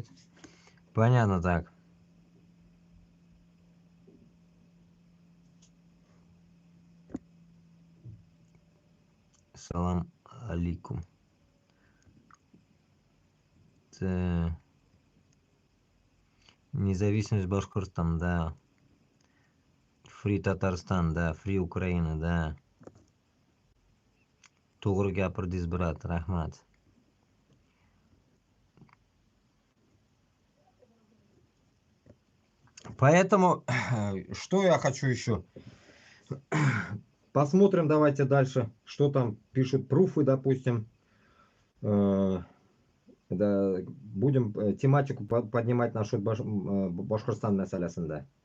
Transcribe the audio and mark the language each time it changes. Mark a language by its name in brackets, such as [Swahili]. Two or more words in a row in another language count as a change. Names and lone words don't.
[Russian] Понятно так. [Arabic] سلام عليكم. [Russian] Независимость Башкортостана, да. Фри Татарстан, да. Фри Украина, да. [Uzbek] To'g'ri gapirdingiz, брат, rahmat. [Russian] Поэтому, что я хочу еще? Посмотрим давайте дальше, что там пишут пруфы, допустим. Да, будем тематику поднимать насчет Башкортостан мәсьәләсендә.